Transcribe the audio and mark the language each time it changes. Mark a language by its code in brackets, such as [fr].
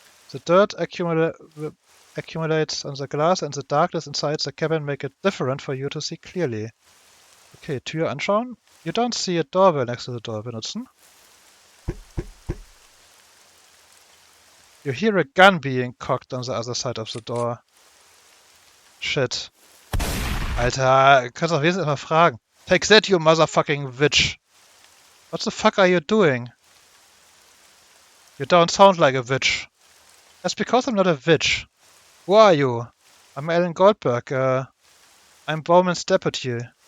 [en] The dirt accumulates on the glass and the darkness inside the cabin make it different for you to see clearly. Okay, [de] Tür anschauen. [en] You don't see a doorbell next to the door. Benutzen. You hear a gun being cocked on the other side of the door. Shit. [de] Alter, kannst doch wenigstens mal fragen. [en] Take that, you motherfucking witch. What the fuck are you doing? You don't sound like a witch. That's because I'm not a witch. Who are you? I'm Alan Goldberg. I'm Bowman's deputy.